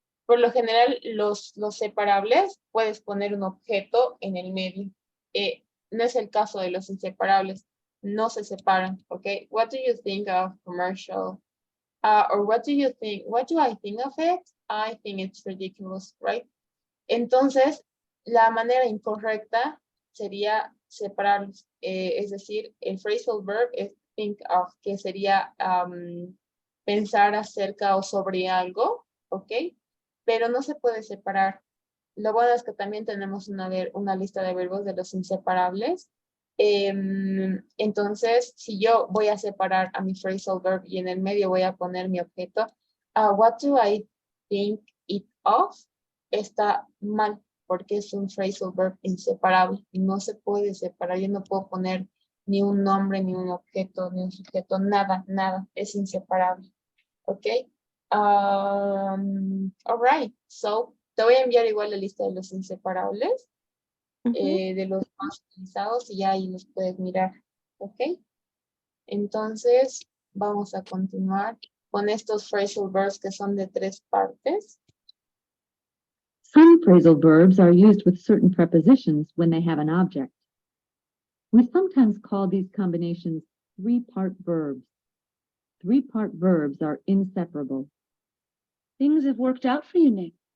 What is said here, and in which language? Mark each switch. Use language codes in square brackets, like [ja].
[es] Por lo general, los separables, puedes poner un objeto en el medio. no es el caso de los inseparables. No se separan, ¿ok? [en] What do you think of commercial? Or what do you think? What do I think of it? I think it's ridiculous, right? [es] Entonces, la manera incorrecta sería separarlos. Es decir, el phrasal verb es think of, que sería pensar acerca o sobre algo, ¿ok? Pero no se puede separar. Lo bueno es que también tenemos una lista de verbos de los inseparables. Entonces, si yo voy a separar a mi phrasal verb y en el medio voy a poner mi objeto, [en] what do I think it of? [es] Está mal, porque es un phrasal verb inseparable. No se puede separar. Yo no puedo poner ni un nombre, ni un objeto, ni un sujeto, nada, nada. Es inseparable. ¿Ok? [en] All right. So, [es] te voy a enviar igual la lista de los inseparables, de los más utilizados, y ya ahí los puedes mirar. ¿Ok? Entonces, vamos a continuar con estos phrasal verbs que son de 3 partes. [en] Some phrasal verbs are used with certain prepositions when they have an object. We sometimes call these combinations three-part verbs. Three-part verbs are inseparable. Things have worked out for you, Nick.